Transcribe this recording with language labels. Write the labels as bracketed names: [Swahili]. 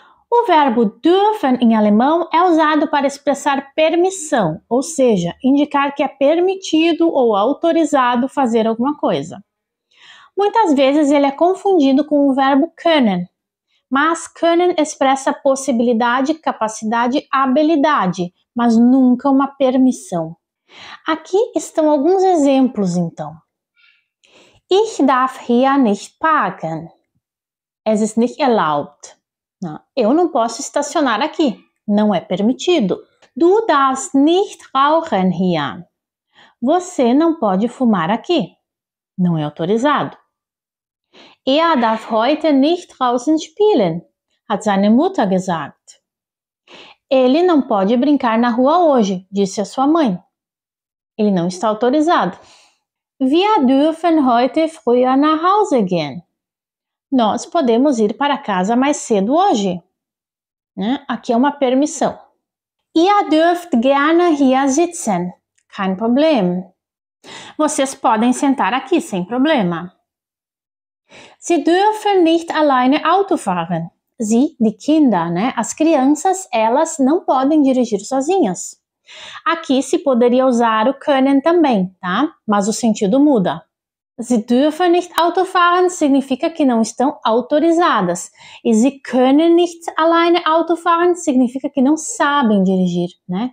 [Portuguese] O verbo dürfen em alemão é usado para expressar permissão, ou seja, indicar que é permitido ou autorizado fazer alguma coisa. Muitas vezes ele é confundido com o verbo können, mas können expressa possibilidade, capacidade, habilidade, mas nunca uma permissão. Aqui estão alguns exemplos, então. [German] Ich darf hier nicht parken. Es ist nicht erlaubt. [Portuguese] Não, eu não posso estacionar aqui. Não é permitido. [German] Du darfst nicht rauchen hier. [Portuguese] Você não pode fumar aqui. Não é autorizado. [German] Er darf heute nicht draußen spielen, hat seine Mutter gesagt. [Portuguese] Ele não pode brincar na rua hoje, disse a sua mãe. Ele não está autorizado. [German] Wir dürfen heute früher nach Hause gehen. [Portuguese] Nós podemos ir para casa mais cedo hoje. Né? Aqui é uma permissão. [German] Ihr dürft gerne hier sitzen. Kein Problem. [Portuguese] Vocês podem sentar aqui sem problema. [German] Sie dürfen nicht alleine Auto fahren. Sie, die Kinder, né? [Portuguese] As crianças, elas não podem dirigir sozinhas. Aqui se poderia usar o können também, tá? Mas o sentido muda. [German] Sie dürfen nicht Auto fahren [Portuguese] significa que não estão autorizadas. E [German] sie können nicht alleine Auto fahren [Portuguese] significa que não sabem dirigir, né?